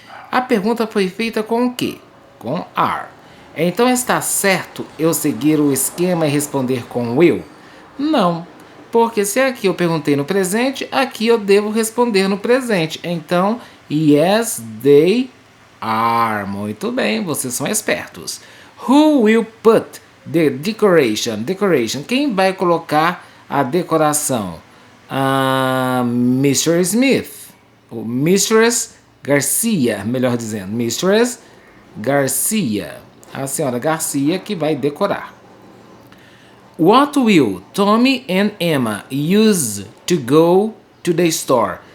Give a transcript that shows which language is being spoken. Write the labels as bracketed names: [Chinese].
[Portuguese] A pergunta foi feita com o quê? Com are. Então está certo eu seguir o esquema e responder com will? Não, porque se aqui eu perguntei no presente, aqui eu devo responder no presente. [English] Então, yes, they are. [Portuguese] Muito bem, vocês são espertos. [English] Who will put the decoration? Decoration. [Portuguese] Quem vai colocar a decoração? Mr. Smith. Ou Mistress Garcia, melhor dizendo. Mistress Garcia. A senhora Garcia que vai decorar. [English] What will Tommy and Emma use to go to the store?